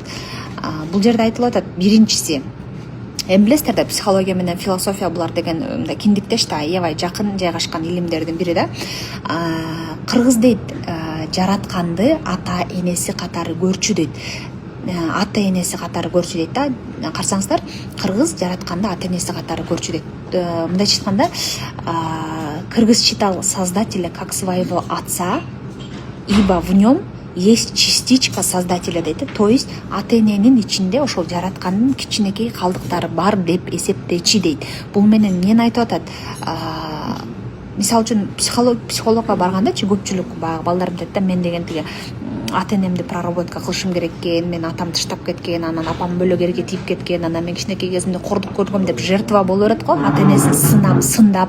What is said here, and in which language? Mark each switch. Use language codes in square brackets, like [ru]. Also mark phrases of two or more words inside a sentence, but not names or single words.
[ky] Бул жерде айтылып атат, биринчиси, эми билесиздер да, психология менен философия булар деген мындай киндиктеш да, аябай жакын жайгашкан илимдердин бири да. Кыргыз дейт, жаратканды ата энеси катары көрчү дейт. Ата энеси катары көрчү дейт да. Карасаңыздар, кыргыз жаратканды ата энеси катары көрчү дейт. Мындайча айтканда, [ru] кыргыз считал создателя как своего отца, ибо в нем есть частичка создателя дейт. То есть [ky] ата эненин ичинде ошол жараткандын кичинекей калдыктары бар деп эсептечи дейт. Бул менен эмнени айтып атат? Мисалы үчүн психологко баргандачы көпчүлүк балдар айтат да, мен деген тиги ата энемди проработка кылышым керек экен, мен атам таштап кеткен, анан апам бөлөк эрге тийип кеткен, анан мен кичинекей кезимде кордук көргөм деп жертва боло берет го, ата энесин сындап.